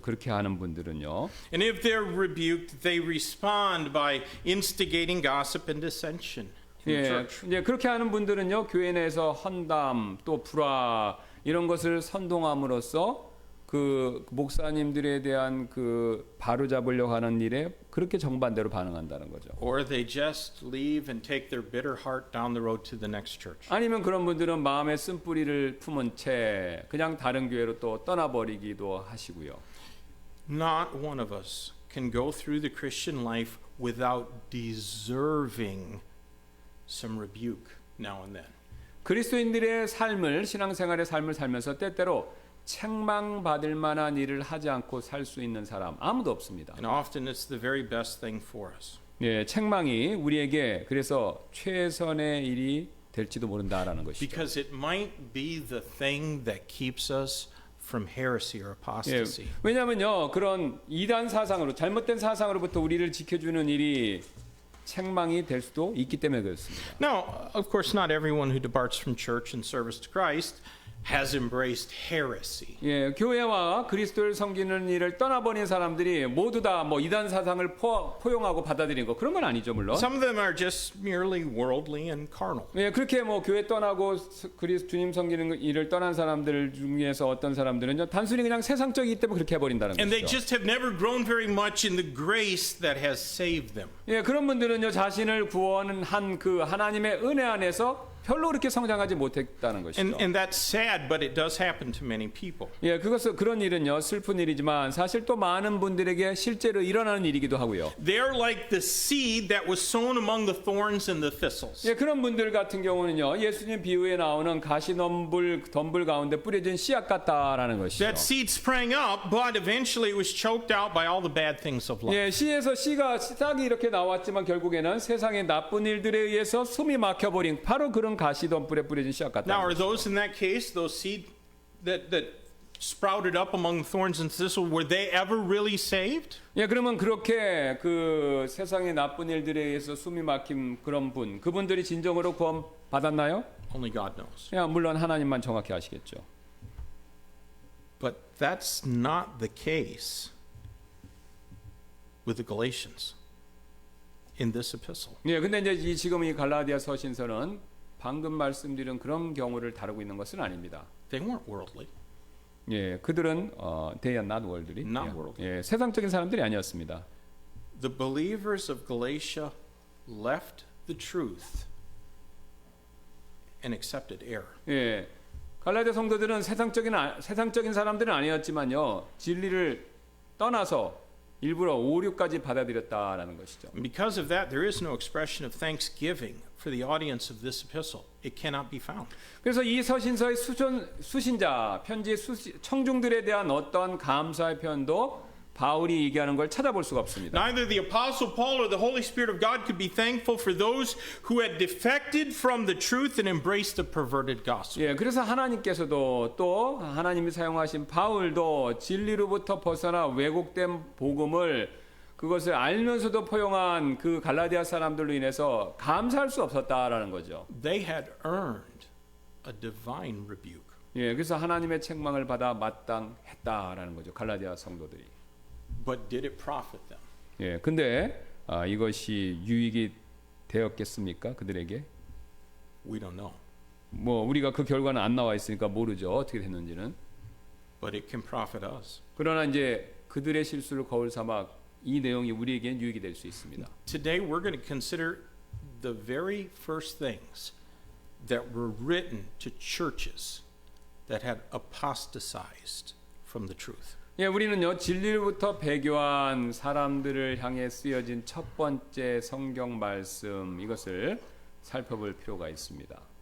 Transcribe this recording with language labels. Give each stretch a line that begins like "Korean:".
Korean: 그렇게 하는 분들은요.
English: And if they're rebuked, they respond by instigating gossip and dissension in the
Korean: 예,
English: church.
Korean: 이제 그렇게 하는 분들은요. 교회 내에서 헌담 또 불화 이런 것을 선동함으로써 그 목사님들에 대한 그 바로잡으려고 하는 일에 그렇게 정반대로 반응한다는 거죠.
English: Or they just leave and take their bitter heart down the road to the next church.
Korean: 아니면 그런 분들은 마음에 쓴뿌리를 품은 채 그냥 다른 교회로 또 떠나버리기도 하시고요.
English: Not one of us can go through the Christian life without deserving some rebuke now and then.
Korean: 그리스도인들의 삶을 신앙생활의 삶을 살면서 때때로 책망받을 만한 일을 하지 않고 살 수 있는 사람 아무도 없습니다.
English: And often it's the very best thing for us.
Korean: 예, 책망이 우리에게 그래서 최선의 일이 될지도 모른다라는 것이죠.
English: Because it might be the thing that keeps us from heresy or
Korean: 예,
English: apostasy.
Korean: 왜냐하면요 그런 이단 사상으로 잘못된 사상으로부터 우리를 지켜주는 일이 책망이 될 수도 있기 때문에 그렇습니다.
English: Now, of course, not everyone who departs from church and service to Christ has embraced heresy.
Korean: 예, 교회와 그리스도를 섬기는 일을 떠나버린 사람들이 모두 다 뭐 이단 사상을 포용하고 받아들인 거 그런 건 아니죠 물론.
English: Some of them are just merely worldly and carnal.
Korean: 예, 그렇게 뭐 교회 떠나고 주님 섬기는 일을 떠난 사람들 중에서 어떤 사람들은요 단순히 그냥 세상적이기 때문에 그렇게 해버린다는
English: And they
Korean: 것이죠.
English: just have never grown very much in the grace that has saved them.
Korean: 예, 그런 분들은요 자신을 구원한 그 하나님의 은혜 안에서 별로 그렇게 성장하지 못했다는 것이죠.
English: And that's sad, but it does happen to many people.
Korean: 예, 그런 일은요 슬픈 일이지만 사실 또 많은 분들에게 실제로 일어나는 일이기도 하고요.
English: They're like the seed that was sown among the thorns and the thistles.
Korean: 예, 그런 분들 같은 경우는요 예수님 비유에 나오는 덤불 가운데 뿌려진 씨앗 같다라는 것이죠.
English: That seed sprang up, but eventually it was choked out by all the bad things of life.
Korean: 예, 씨에서 싹이 이렇게 나왔지만 결국에는 세상의 나쁜 일들에 의해서 숨이 막혀버린 바로 그런 가시덤불에 뿌려진 씨앗 같다.
English: Now, are those in that case, those seed that sprouted up among thorns and thistles, were they ever really saved?
Korean: 예, 그러면 그렇게 그 세상의 나쁜 일들에 의해서 숨이 막힌 그분들이 진정으로 구원 받았나요?
English: Only God knows.
Korean: 야, 물론 하나님만 정확히 아시겠죠.
English: But that's not the case with the Galatians in this epistle.
Korean: 예, 근데 이제 지금 이 갈라디아 서신서는 방금 말씀드린 그런 경우를 다루고 있는 것은 아닙니다.
English: They weren't worldly.
Korean: 예, 그들은
English: they are not worldly. Not worldly.
Korean: 예, 세상적인 사람들이 아니었습니다.
English: The believers of Galatia left the truth and accepted error.
Korean: 예, 갈라디아 성도들은 세상적인 사람들은 아니었지만요, 진리를 떠나서 일부러 오류까지 받아들였다라는 것이죠.
English: And because of that, there is no expression of thanksgiving for the audience of this epistle. It cannot be found.
Korean: 그래서 이 서신서의 수신자, 편지 청중들에 대한 어떤 감사의 표현도 바울이 얘기하는 걸 찾아볼 수가 없습니다.
English: Neither the Apostle Paul or the Holy Spirit of God could be thankful for those who had defected from the truth and embraced the perverted gospel.
Korean: 예, 그래서 하나님께서도 또 하나님이 사용하신 바울도 진리로부터 벗어나 왜곡된 복음을 그것을 알면서도 포용한 그 갈라디아 사람들로 인해서 감사할 수 없었다라는 거죠.
English: They had earned a divine rebuke.
Korean: 예, 그래서 하나님의 책망을 받아 마땅했다라는 거죠. 갈라디아 성도들이.
English: But did it profit them?
Korean: 예, 근데 이것이 유익이 되었겠습니까? 그들에게?
English: We don't know.
Korean: 뭐 우리가 그 결과는 안 나와 있으니까 모르죠. 어떻게 됐는지는.
English: But it can profit us.
Korean: 그러나 이제 그들의 실수를 거울 삼아 이 내용이 우리에겐 유익이 될 수 있습니다.
English: Today we're going to consider the very first things that were written to churches that had apostatized from the truth.
Korean: 예, 우리는요 진리로부터 배교한 사람들을 향해 쓰여진 첫 번째 성경 말씀 이것을 살펴볼 필요가 있습니다.